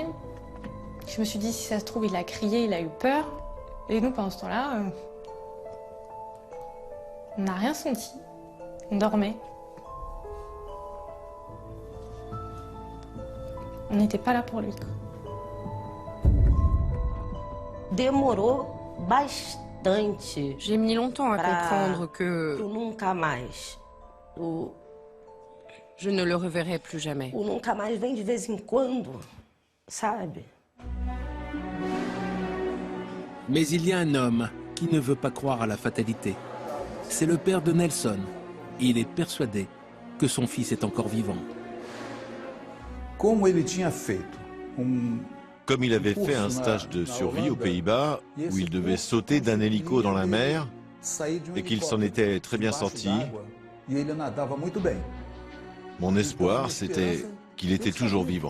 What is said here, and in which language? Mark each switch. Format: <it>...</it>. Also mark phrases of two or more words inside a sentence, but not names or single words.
<fr>Je me suis dit, si ça se trouve, il a crié, il a eu peur. Et nous, pendant ce temps-là, on n'a rien senti. On dormait. On n'était pas là pour lui.</fr> <pt>Demorou bastante.</pt> <fr>J'ai mis longtemps à comprendre que je ne le reverrai plus jamais.</fr> <pt>O nunca mais vem de vez em quando, sabe?</pt> <fr>Mais il y a un homme qui ne veut pas croire à la fatalité. C'est le père de Nelson. Il est persuadé que son fils est encore vivant. Comme il avait fait un stage de survie aux Pays-Bas, où il devait sauter d'un hélico dans la mer, et qu'il s'en était très bien sorti, mon espoir, c'était qu'il était toujours vivant.</fr>